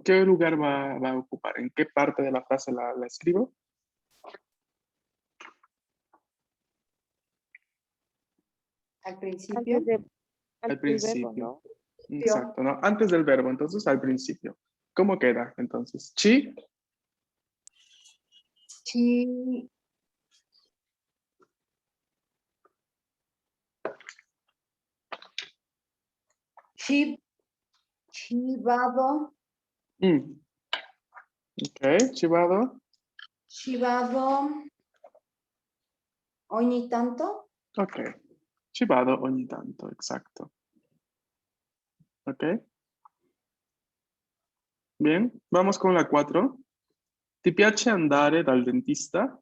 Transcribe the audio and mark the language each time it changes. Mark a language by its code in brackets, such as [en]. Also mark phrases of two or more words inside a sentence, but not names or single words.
[es] ¿Qué lugar va a ocupar? ¿En qué parte de la frase la escribo? Al principio. Antes de, Al antes del verbo, principio. ¿no? Exacto, ¿no? Antes del verbo, entonces al principio. ¿Cómo queda? Entonces, [it] chi, Ci, ci, ci vado, mm, ok, ci vado, ci vado ogni tanto. ok, ci vado ogni tanto, [es] exacto. ¿Ok? Bien, vamos con la 4. [it] ¿Ti piace andare dal dentista?